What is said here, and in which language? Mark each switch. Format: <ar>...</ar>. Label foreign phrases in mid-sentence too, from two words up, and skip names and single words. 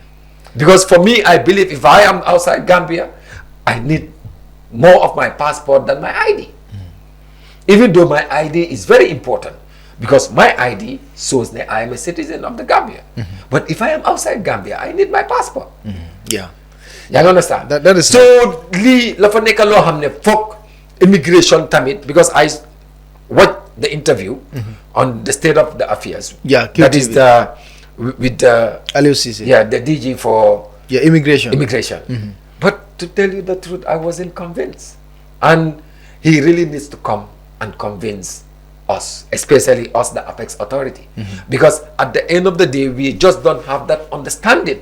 <en>Because for me, I believe if I am outside Gambia, I need more of my passport than my ID. Even though my ID is very important, because my ID shows that I am a citizen of the Gambia. But if I am outside Gambia, I need my passport. Yeah. You understand? That is so.</en> <wo>Li la fa nekk loo xam ne foog immigration tamit,</wo> <en>because I watched the interview on the state of the affairs. Yeah, that is the with the LUCC. Yeah, the DG for immigration. But to tell you the truth, I wasn't convinced, and he really needs to come and convince us, especially us, the Apex Authority, because at the end of the day, we just don't have that understanding.</en>